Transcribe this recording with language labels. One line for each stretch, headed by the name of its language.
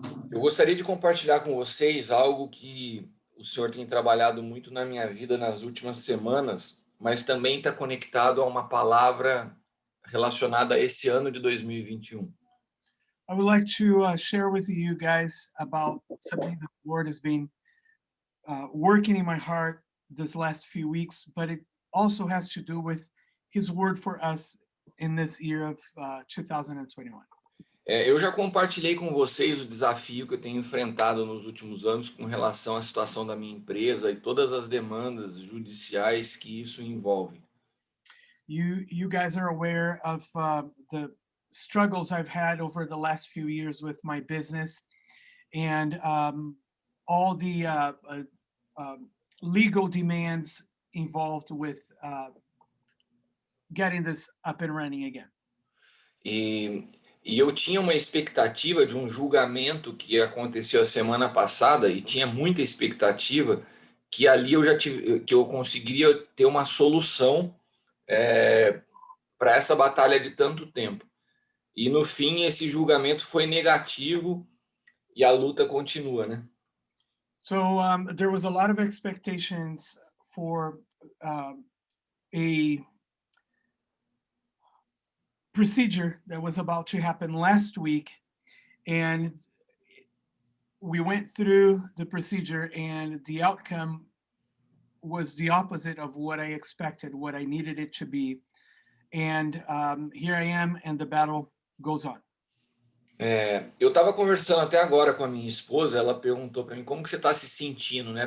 Portuguese: Eu gostaria de compartilhar com vocês algo que o Senhor tem trabalhado muito na minha vida nas últimas semanas, mas também está conectado a uma palavra relacionada a esse ano de 2021.
English: I would like to share with you guys about something that the Lord has been working in my heart this last few weeks, but it also has to do with His word for us in this year of 2021.
Portuguese: Eu já compartilhei com vocês o desafio que eu tenho enfrentado nos últimos anos com relação à situação da minha empresa e todas as demandas judiciais que isso envolve.
English: You guys are aware of the struggles I've had over the last few years with my business and all the legal demands involved with getting this up and running again.
Portuguese: E eu tinha uma expectativa de um julgamento que aconteceu a semana passada e tinha muita expectativa que ali que eu conseguiria ter uma solução para essa batalha de tanto tempo. E no fim esse julgamento foi negativo e a luta continua, né?
English: So there was a lot of expectations for a procedure that was about to happen last week, and we went through the procedure and the outcome was the opposite of what I expected, what I needed it to be. And here I am, and the battle goes on.
Portuguese: Eu estava conversando até agora com a minha esposa, ela perguntou para mim como que você está se sentindo, né?